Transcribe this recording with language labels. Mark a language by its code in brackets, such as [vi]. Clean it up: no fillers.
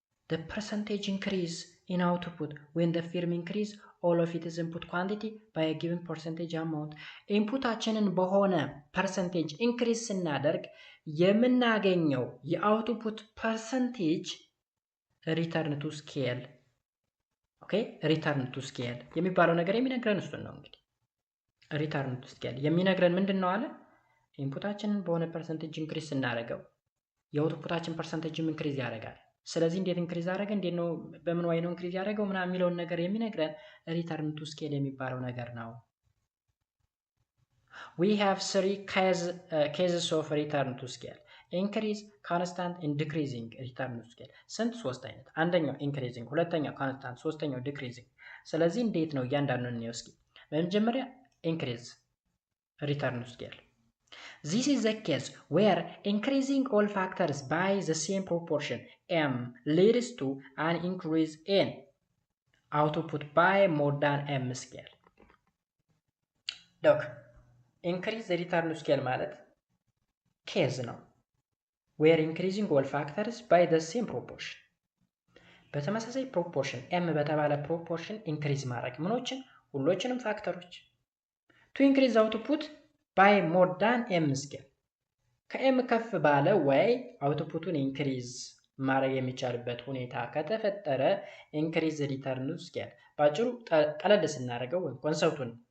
[en] the percentage increase in output when the firm increase all of its input quantity by a given percentage amount. [am] ኢንፑታችንን በሆነ ፐርሰንቴጅ ኢንክሪዝ ስናደርግ የምናገኘው የአውትፑት ፐርሰንቴጅ ሪተርን ቱ ስኬል ኦኬ ሪተርን ቱ ስኬል የሚባለው ነገር የሚነግረን እሱን ነው። እንግዲህ ሪተርን ቱ ስኬል የሚነግረን ምንድን ነው አለ ኢንፑታችንን በሆነ ፐርሰንቴጅ ኢንክሪዝ ስናደርገው የአውትፑታችን ፐርሰንቴጅም ኢንክሪዝ ያደርጋል። ስለዚህ እንዴት ኢንክሪዝ አደረገ እንዴት ነው በምን ወይ ነው ኢንክሪዝ ያደረገው ምናምን የሚለውን ነገር የሚነግረን ሪተርን ቱ ስኬል የሚባለው ነገር ነው። [en] we have three cases of return to scale: [am] increase, constant and decreasing return to scale። ስንት? ሶስት አይነት። አንደኛው increasing፣ ሁለተኛው constant፣ ሶስተኛው decreasing። ስለዚህ እንዴት ነው እያንዳንዱን ነው እስኪ። በመጀመሪያ increase return to scale. [en] This is the case where increasing all factors by the same proportion m leads to an increase in output by more than m scale. Look, increase the return to scale [am] ማለት case ነው [en] where increasing all factors by the same proportion [am] በተመሳሳይ proportion m በተባለ proportion increase ማድረግ ምኖችን ሁሎችንም ፋክተሮች [en] to increase output by more than m scale [am] ከm ከፍ ባለ ወይ አውትፑቱን ኢንክሪዝ ማድረግ የሚቻልበት ሁኔታ ከተፈጠረ ኢንክሪዝ ሪተርን ቱ ስኬል። ባጭሩ ቀለል ስናደርገው ወይ ኮንሰፕቱን